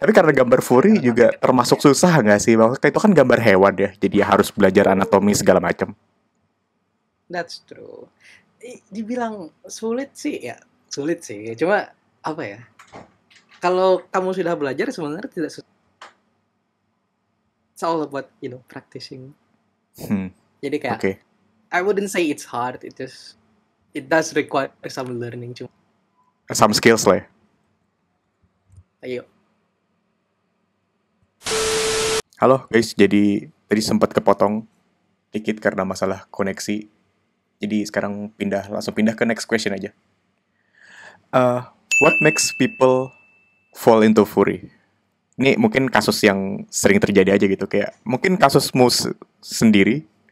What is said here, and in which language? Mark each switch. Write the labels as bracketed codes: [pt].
[id] Tapi karena gambar furry juga termasuk susah nggak sih? Maksudnya itu kan gambar hewan ya, jadi harus belajar anatomi segala macam. That's true. Dibilang sulit sih ya, sulit sih. Cuma apa ya? Kalau kamu sudah belajar sebenarnya tidak susah. [en] It's all about practicing. Jadi kayak I wouldn't say it's hard. It does require some learning cuma. Some skills lah ya. [id] Ayo. Halo guys, jadi tadi sempat kepotong dikit karena masalah koneksi. Jadi sekarang langsung pindah ke next question aja. [en] What makes people fall into furry? [id] Ini mungkin kasus yang sering terjadi aja gitu, kayak mungkin kasusmu sendiri.